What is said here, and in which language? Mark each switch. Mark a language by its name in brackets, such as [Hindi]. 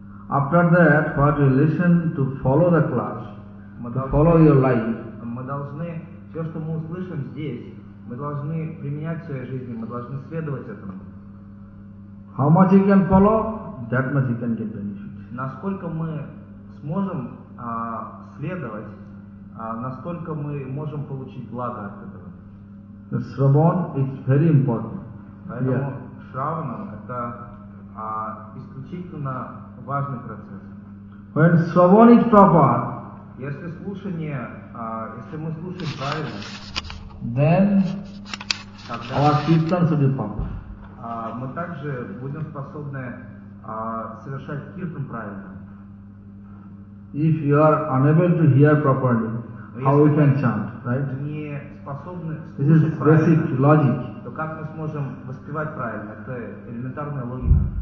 [English] After that, what you listen to follow the class, follow your life. [Russian] Мы должны все, что мы услышим здесь, мы должны применять в своей жизни, мы должны следовать этому. [English] How much you can follow, that much you can get benefit. [Russian] Насколько мы сможем следовать, настолько мы можем получить благо от этого. [English] The Shravan is very important. [Russian] Поэтому yeah. Shravana это исключительно важный процесс. [English] When Shravan is proper, [Russian] если слушание, если мы слушаем правильно, [English] then our kirtan should be proper. [Russian] Мы также будем способны совершать киртан правильно. [English] If you are unable to hear properly, how we can chant, right? [Russian] Не способны слушать [English] this is basic logic. [Russian] То как мы сможем воспевать правильно? Это элементарная логика.